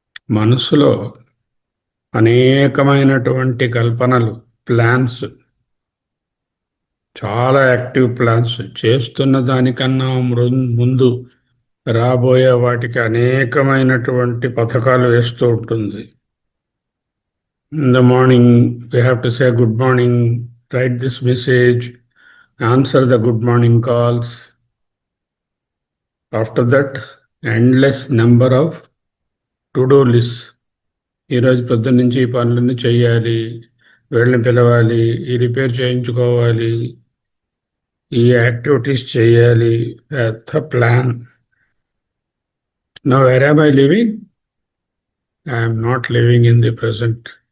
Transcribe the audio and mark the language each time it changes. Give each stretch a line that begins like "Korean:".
Telugu: మనసులో అనేకమైనటువంటి కల్పనలు, ప్లాన్స్, చాలా యాక్టివ్ ప్లాన్స్, చేస్తున్న దానికన్నా ముందు రాబోయే వాటికి అనేకమైనటువంటి పథకాలు వేస్తూ ఉంటుంది.
English: In the morning, we have to say good morning, write this message, answer the good morning calls. After that, endless number of to-do lists.
Telugu: ఈరోజు పొద్దున్న నుంచి ఈ పనులన్నీ చెయ్యాలి, వీళ్ళని పిలవాలి, ఈ రిపేర్ చేయించుకోవాలి, ఈ యాక్టివిటీస్ చేయాలి, పెద్ద plan.
English: Now where am I living? I am not living in the present.